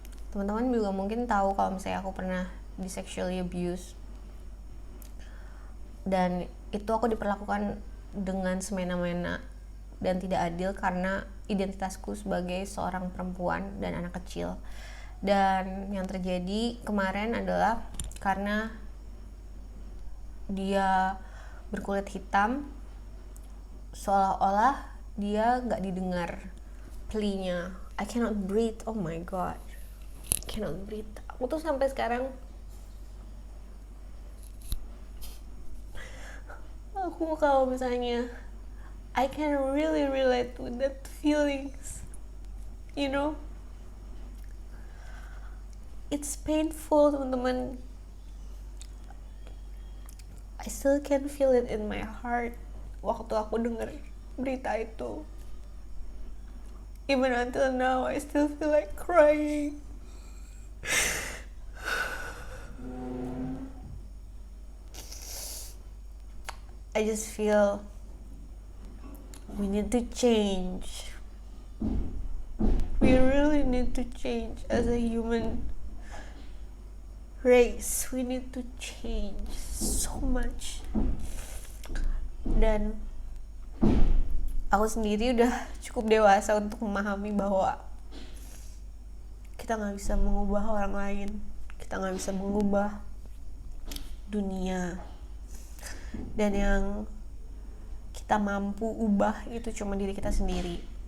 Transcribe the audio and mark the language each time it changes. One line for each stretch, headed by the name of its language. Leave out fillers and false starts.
Indonesian: Teman-teman juga mungkin tahu kalau misalnya aku pernah di
English: sexually abuse,
Indonesian: dan itu aku diperlakukan dengan semena-mena dan tidak adil karena identitasku sebagai seorang perempuan dan anak kecil. Dan yang terjadi kemarin adalah karena dia berkulit hitam, seolah-olah dia gak didengar plea-nya.
English: I cannot breathe, oh my god, I cannot breathe.
Indonesian: Aku tuh sampai sekarang aku kalau misalnya
English: I can really relate with that feelings, you know. It's painful,
Indonesian: teman-teman.
English: I still can feel it in my heart
Indonesian: waktu aku denger berita itu.
English: Even until now, I still feel like crying. I just feel we need to change. We really need to change as a human race. We need to change so much.
Indonesian: Dan aku sendiri udah cukup dewasa untuk memahami bahwa kita gak bisa mengubah orang lain, kita gak bisa mengubah dunia, dan yang kita mampu ubah itu cuma diri kita sendiri.